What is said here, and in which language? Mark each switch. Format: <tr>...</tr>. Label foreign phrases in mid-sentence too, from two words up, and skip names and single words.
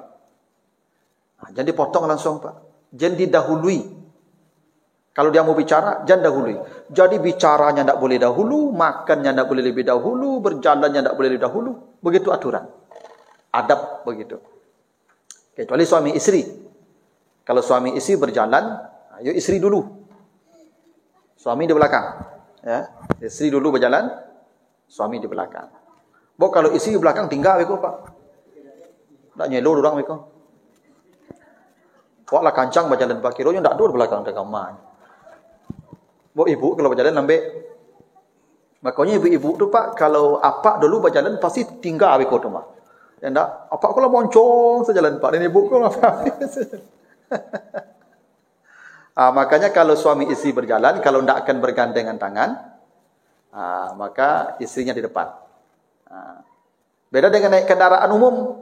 <id>Jangan dipotong langsung Pak. Jangan didahului. Kalau dia mau bicara, jangan dahului. Jadi bicaranya tak boleh dahulu, makannya tak boleh lebih dahulu, berjalannya tak boleh lebih dahulu. Begitu aturan. Adab begitu. Kecuali suami isteri. Kalau suami isteri berjalan, ayo isteri dulu. Suami di belakang. Ya, isteri dulu berjalan, suami di belakang.</id> <min>Bo kalau isteri di belakang tinggal beko Pak. Tak nyelo orang beko. Wak lah kancang berjalan Pak Kiro, yang tak dur belakang dekat rumah. Bo ibu kalau berjalan lambat. Makanya ibu-ibu tu Pak, kalau apak dulu berjalan pasti tinggal beko tu mah.</min> <id>Ya enggak, apa kalau moncong sejalan Pak ini ibu kalau apa. Makanya kalau suami istri berjalan, kalau tidak akan bergandengan tangan, maka istrinya di depan. Beda dengan naik kendaraan umum.</id>